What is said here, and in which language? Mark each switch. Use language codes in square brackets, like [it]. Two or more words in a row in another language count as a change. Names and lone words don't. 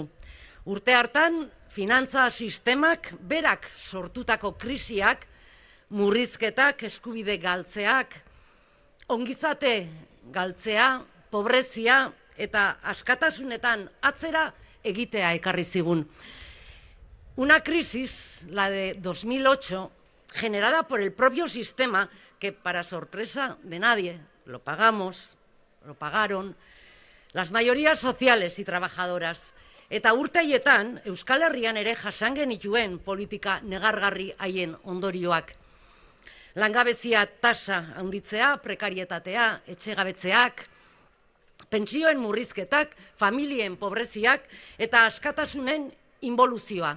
[eu] Urte hartan, finantza sistemak berak sortutako krisiak, murrizketak, eskubide galtzeak, ongizate galtzea, pobrezia eta askatasunetan atzera egitea ekarri zigun. [es] Una crisis, la de 2008, generada por el propio sistema que, para sorpresa de nadie, lo pagaron las mayorías sociales y trabajadoras. [eu] Eta urte haietan, Euskal Herrian ere jasan genituen politika negargarri haien ondorioak. Langabezia tasa handitzea, prekarietatea, etxegabetzeak, pentsioen murrizketak, familien pobreziak eta askatasunen involuzioa.